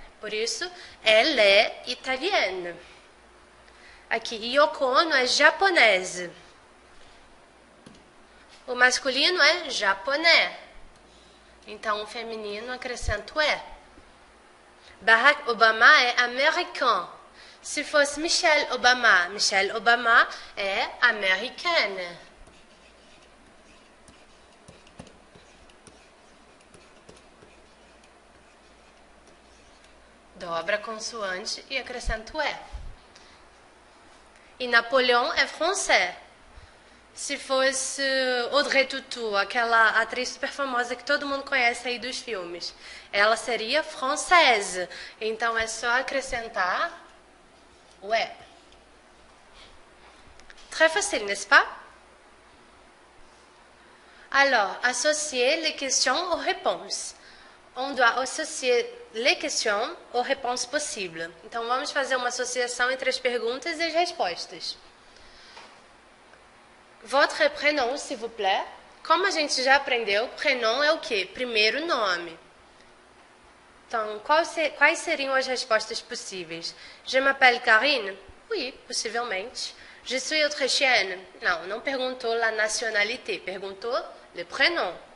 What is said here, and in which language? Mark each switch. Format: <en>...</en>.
<pt>Por isso,</pt> <fr>elle est italienne.</fr> <pt>Aqui, Yoko Ono é japonesa. O masculino é japonês. Então, o feminino acrescenta o E. Barack Obama é americano. Se fosse Michelle Obama é americana. Dobra a consoante e acrescenta o E. E Napoleão é francês. Se fosse Audrey Tautou, aquela atriz super famosa que todo mundo conhece aí dos filmes, ela seria française. Então é só acrescentar o E.</pt> <fr>Très facile, n'est-ce pas? Alors, associer les questions aux réponses. On doit associer les questions aux réponses possibles.</fr> <pt>Então vamos fazer uma associação entre as perguntas e as respostas.</pt> <fr>Votre prénom, s'il vous plaît.</fr> <pt>Como a gente já aprendeu, prénom é o quê? Primeiro nome. Então, quais seriam as respostas possíveis?</pt> <fr>Je m'appelle Karine? Oui,</fr> <pt>possivelmente.</pt> <fr>Je suis autrichienne?</fr> <pt>Não perguntou la nationalité, perguntou le prénom.</pt>